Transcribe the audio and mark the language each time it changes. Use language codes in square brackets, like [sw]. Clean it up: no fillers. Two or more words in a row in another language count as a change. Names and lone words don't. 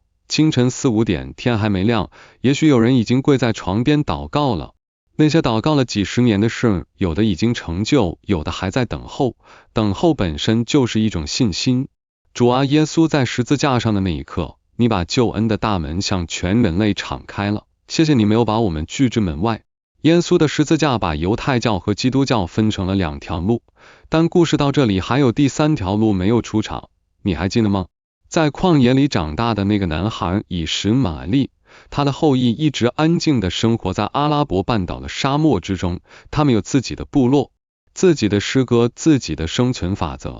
[zh] 清晨4、5點，天還沒亮，也許有人已經跪在床邊禱告了。那些禱告了幾十年的事，有的已經成就，有的還在等候。等候本身就是一種信心。主啊，耶穌在十字架上的那一刻，你把救恩的大門向全人類敞開了。謝謝你沒有把我們拒之門外。耶穌的十字架把猶太教和基督教分成了2條路，但故事到這裡還有第3條路沒有出場。你還記得嗎？在曠野裡長大的那個男孩以實瑪利，他的後裔一直安靜地生活在阿拉伯半島的沙漠之中，他們有自己的部落，自己的詩歌，自己的生存法則。